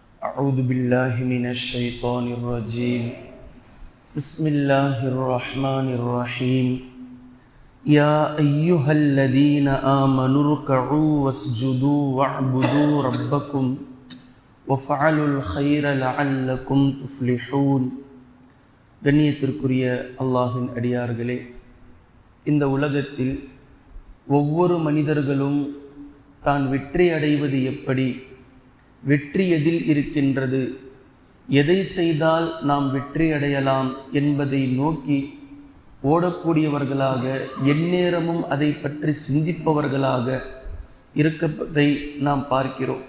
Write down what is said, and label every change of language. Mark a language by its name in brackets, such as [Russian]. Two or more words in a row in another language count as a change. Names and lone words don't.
[Arabic] أعوذ بالله من الشيطان الرجيم بسم الله الرحمن الرحيم يا أيها الذين آمنوا اركعوا واسجدوا واعبدوا ربكم وفعلوا الخير لعلكم تفلحون. [Tamil] கண்ணியத்திற்குரிய அல்லாஹ்வின் அடியார்களே, இந்த உலகத்தில் ஒவ்வொரு மனிதர்களும் தான் வெற்றி அடைவது எப்படி, வெற்றி எதில் இருக்கின்றது, எதை செய்தால் நாம் வெற்றி அடையலாம் என்பதை நோக்கி ஓடக்கூடியவர்களாக, எந்நேரமும் அதை பற்றி சிந்திப்பவர்களாக இருப்பதை நாம் பார்க்கிறோம்.